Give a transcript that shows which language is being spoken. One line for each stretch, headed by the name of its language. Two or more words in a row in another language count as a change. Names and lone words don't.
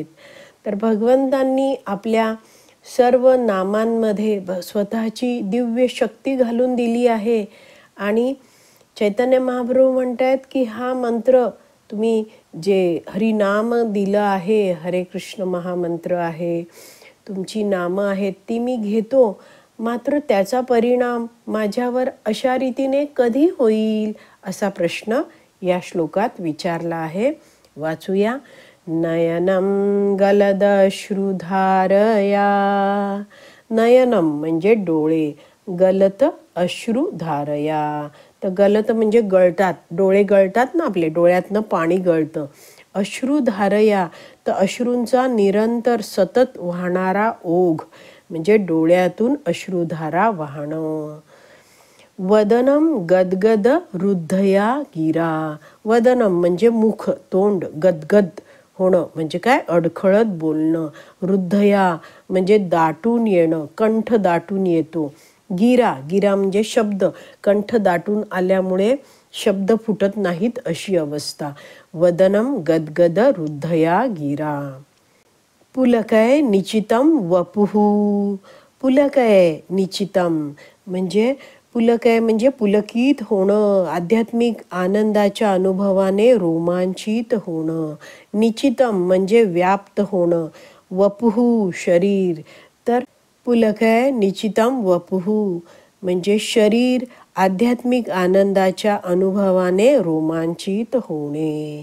Marathi: तर भगवंतांनी आपल्या सर्व नामांमध्ये स्वतःची दिव्य शक्ती घालून दिली आहे आणि चैतन्य महाप्रभू म्हणतात की हा मंत्र तुम्ही जे हरिनाम दिलं आहे, हरे कृष्ण महामंत्र आहे, तुमची नामं आहेत ती मी घेतो, मात्र त्याचा परिणाम माझ्यावर अशा रीतीने कधी होईल असा प्रश्न या श्लोकात विचारला आहे. वाचूया.
Sanskrit: नयनम गलदश्रुधारया.
Marathi: नयनम म्हणजे डोळे,
Sanskrit: गलत अश्रुधारया.
Marathi: तर गलत म्हणजे गळतात, डोळे गळतात ना, आपले डोळ्यातनं पाणी गळतं. अश्रुधारया तर अश्रूंचा निरंतर सतत वाहणारा ओघ म्हणजे डोळ्यातून अश्रुधारा वाहणं.
Sanskrit: वदनम गदगद रुद्धया गिरा.
Marathi: वदनम म्हणजे मुख, तोंड, गदगद होणं म्हणजे काय, अडखळत बोलणं. रुद्धया म्हणजे दाटून येणं, कंठ दाटून येतो. गिरा, गिरा म्हणजे शब्द, कंठ दाटून आल्यामुळे शब्द फुटत नाहीत अशी अवस्था.
Sanskrit: वदनम गदगद रुद्धया गिरा. पुलकय निचितम वपुहू. पुलकय निचितम
Marathi: म्हणजे पुलकय म्हणजे पुलकित होणं, आध्यात्मिक आनंदाच्या अनुभवाने रोमांचित होणं. निचितम म्हणजे व्याप्त होणं. वपुहू शरीर. तर
Sanskrit: पुलकय निचितम वपुहू
Marathi: म्हणजे शरीर आध्यात्मिक आनंदाच्या अनुभवाने रोमांचित होणे.